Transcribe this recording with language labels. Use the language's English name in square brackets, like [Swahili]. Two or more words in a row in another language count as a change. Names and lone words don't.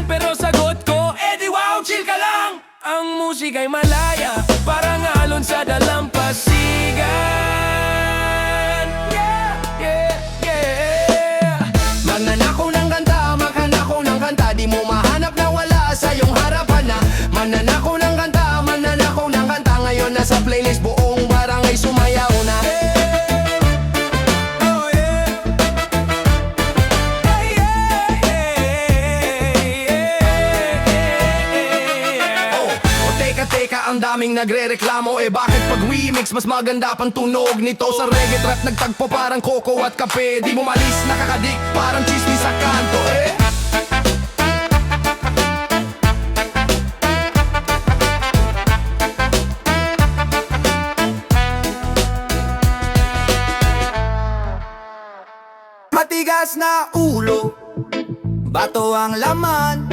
[Filipino] Pero sagot ko, edi wow, chill ka lang! Ang musika'y malaya, parang alon sa dalampasigan. [English] Yeah, yeah, yeah. [Filipino] magnanakaw ng kanta, magnanakaw ng kanta. Di mo mahanap na wala sa iyong harapan na. Magnanakaw ng kanta, magnanakaw ng kanta. Ngayon nasa playlist, buong barangay sumayaw na. [English] Oh yeah. Hey, yeah, yeah. [Filipino] Oh, teka, ang daming nagre-reklamo. Eh bakit pag remix, mas maganda pang tunog nito? Sa [English] reggae trap [Filipino] nagtagpo parang coco at kape. Di mo malis, nakakadik, parang chismis sa kanto eh. Matigas na ulo, bato ang laman.